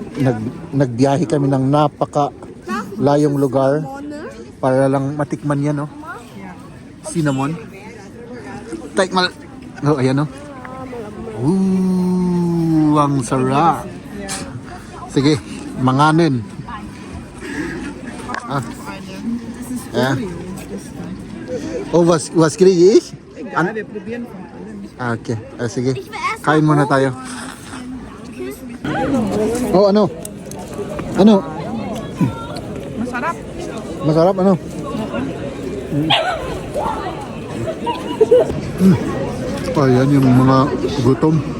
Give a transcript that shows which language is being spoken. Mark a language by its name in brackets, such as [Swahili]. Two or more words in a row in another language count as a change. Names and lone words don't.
[Filipino] Nagbiyahe kami ng napaka layong lugar para lang matikman yan, Cinnamon. Tikman. Ayan, ang sarap. Sige, manganin. Ja. [German] Oh, was kriege ich? Ja, wir probieren von allem. [Filipino] Okay. Sige. Kain muna tayo. Oh, ano? Masarap. Masarap, ano? Ayan yung mga gutom.